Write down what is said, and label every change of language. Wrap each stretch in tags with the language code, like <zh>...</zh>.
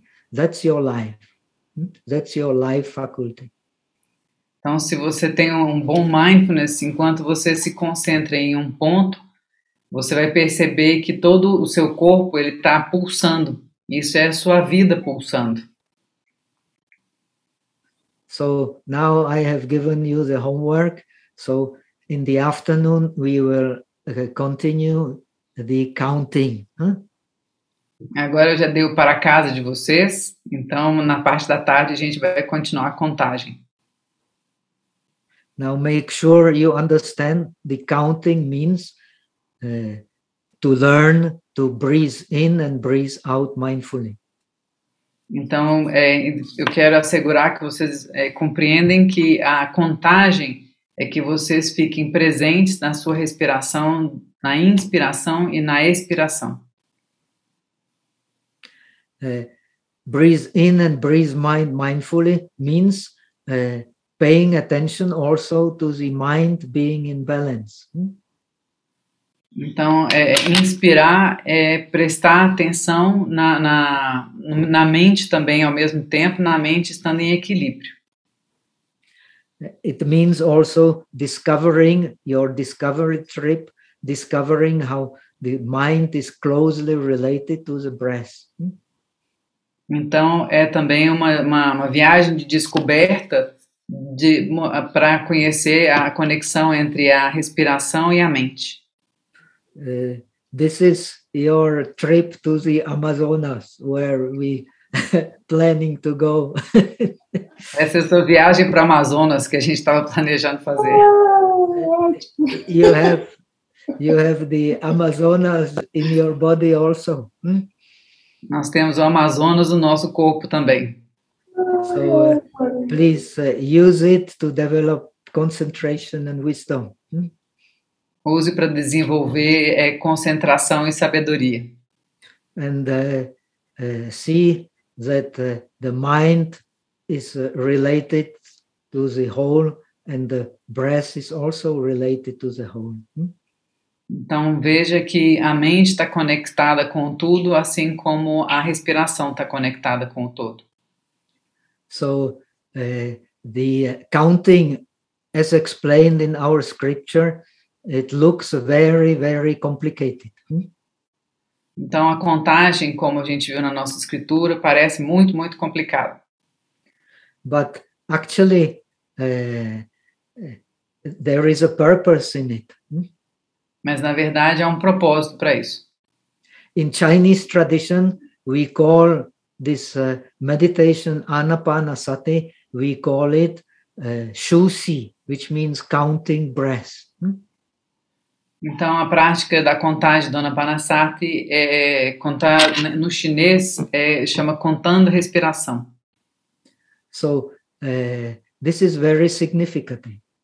<en>That's your life. That's your life faculty.</en> <pt>Então, se você tem um bom mindfulness, enquanto você se concentra em um ponto, você vai perceber que todo o seu corpo ele está pulsando. Isso é a sua vida pulsando.</pt> <en>So now I have given you the homework. So in the afternoon we will continue the counting. Huh?</en> <pt>Agora eu já dei o para casa de vocês. Então na parte da tarde a gente vai continuar a contagem.</pt> <en>Now make sure you understand the counting means to learn to breathe in and breathe out mindfully.</en> <pt>Então, eu quero assegurar que vocês compreendem que a contagem é que vocês fiquem presentes na sua respiração, na inspiração e na expiração.</pt> <en>Breathe in and breathe mind mindfully means paying attention also to the mind being in balance.</en> <pt>Então, inspirar é prestar atenção na mente também ao mesmo tempo, na mente estando em equilíbrio.</pt> <en>It means also discovering your discovery trip, discovering how the mind is closely related to the breath.</en> <pt>Então, é também uma viagem de descoberta para conhecer a conexão entre a respiração e a mente.</pt> <en>This is your trip to the Amazonas, where we planning to go.</en> <pt>Essa é a sua viagem para Amazonas que a gente estava planejando fazer.</pt> <en>You have the Amazonas in your body also.</en> <pt>Nós temos o Amazonas no nosso corpo também.</pt> <en>So please use it to develop concentration and wisdom.</en> <pt>Use para desenvolver concentração e sabedoria.</pt> <en>And see that the mind is related to the whole and the breath is also related to the whole.</en> <pt>Então veja que a mente está conectada com tudo, assim como a respiração está conectada com o todo.</pt> <en>So the counting, as explained in our scripture, it looks very, very complicated.</en> <pt>Então, a contagem, como a gente viu na nossa escritura, parece muito, muito complicado.</pt> <en>But actually, there is a purpose in it.</en> <pt>Mas, na verdade, há um propósito para isso.</pt> <en>In Chinese tradition, we call this meditation Anapanasati, we call it Shusi, which means counting breaths.</en> <pt>Então, a prática da contagem do Anapanasati no chinês chama contando respiração.</pt> <en>So, this is very significant.</en>